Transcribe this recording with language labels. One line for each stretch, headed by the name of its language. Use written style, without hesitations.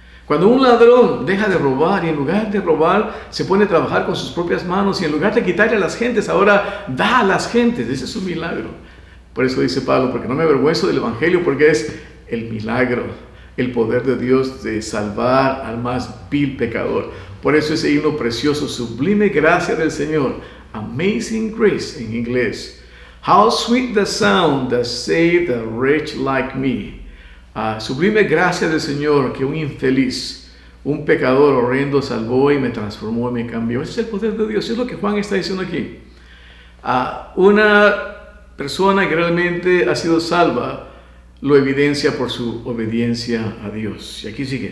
Spanish: Cuando un ladrón deja de robar y en lugar de robar se pone a trabajar con sus propias manos y en lugar de quitarle a las gentes, ahora da a las gentes. Ese es un milagro. Por eso dice Pablo, porque no me avergüenzo del Evangelio, porque es el milagro, el poder de Dios de salvar al más vil pecador. Por eso ese himno precioso, sublime gracia del Señor, Amazing Grace en inglés.
English: How sweet the sound that saved a wretch like me.
Spanish: Sublime gracia del Señor que un infeliz, un pecador horrendo salvó y me transformó y me cambió. Ese es el poder de Dios. Es lo que Juan está diciendo aquí. Una persona que realmente ha sido salva lo evidencia por su obediencia a Dios. Y aquí sigue.